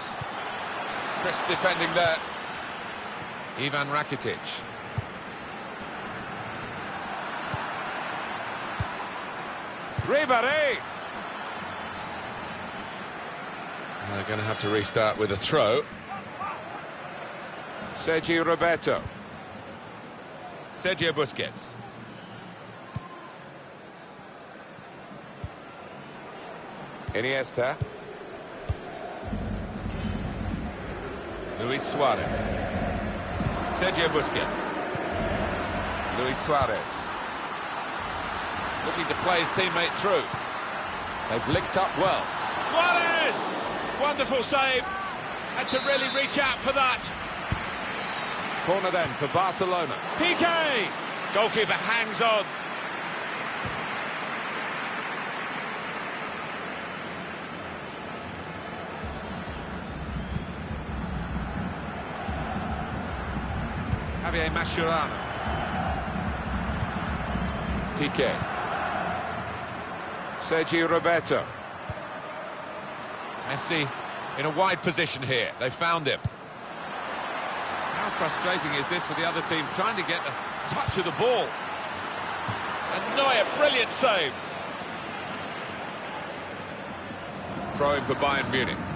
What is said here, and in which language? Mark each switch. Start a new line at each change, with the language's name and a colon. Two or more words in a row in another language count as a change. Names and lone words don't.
English: Crisp defending there. Ivan Rakitic. Ribéry! They're going to have to restart with a throw. Sergi Roberto. Sergio Busquets. Iniesta. Luis Suarez. Sergio Busquets. Luis Suarez. Looking to play his teammate through. They've linked up well. Suarez! Wonderful save. Had to really reach out for that. Corner then for Barcelona. Piqué! Goalkeeper hangs on. Javier Mascherano. Piqué. Sergi Roberto. Messi in a wide position here. They found him. How frustrating is this for the other team, trying to get a touch of the ball. And Neuer, brilliant save. Throw-in for Bayern Munich.